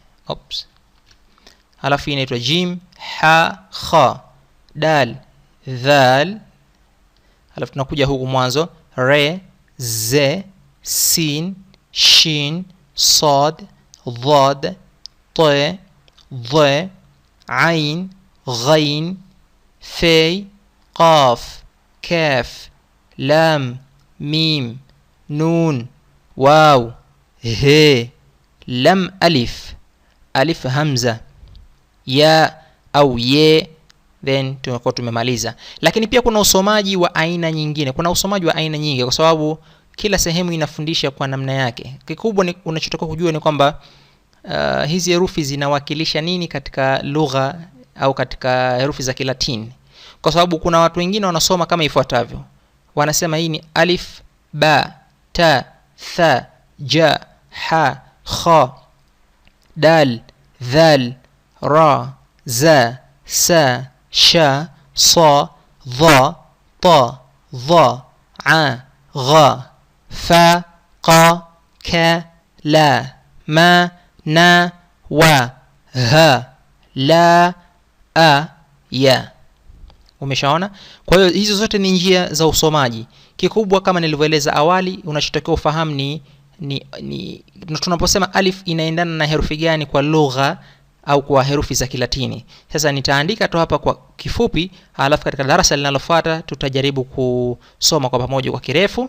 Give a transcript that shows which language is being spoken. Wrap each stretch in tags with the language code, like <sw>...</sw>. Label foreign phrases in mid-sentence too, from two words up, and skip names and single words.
<sw>Halafu inaitwa jim, ha, kha, dal, dhal. Halafu tunakuja huku mwanzo, re, ze, sin, shin, sad, dhad, te, dhe, ain, ghain, fei, qaf, kaf, lam, mim, nun, waw, he, lam alif, alif hamza, ya au ye, then tunakuwa tumemaliza. Lakini pia kuna usomaji wa aina nyingine. Kuna usomaji wa aina nyingi kwa sababu kila sehemu inafundisha kwa namna yake. Kikubwa ni unachotakiwa kujua ni kwamba hizi herufi zinawakilisha nini katika lugha au katika herufi za Kilatini. Kwa sababu kuna watu wengine wanasoma kama ifuatavyo. Wanasema hii ni alif, ba, ta, tha, ja, ha, kha, dal, dhal, ra, za, sa, sha, sa, dha, ta, dha, a, gha, fa, qa, ka, la, ma, na, wa, ha, la, a, ya. Umeshaona? Kwa hiyo hizo zote ni njia za usomaji. Kikubwa kama nilivyoeleza awali, unachotakiwa ufahamu ni tunaposema alif inaendana na herufi gani kwa lugha au kwa herufi za Kilatini. Sasa nitaandika tu hapa kwa kifupi, alafu katika darasa linalofuata tutajaribu kusoma kwa pamoja kwa kirefu.</sw>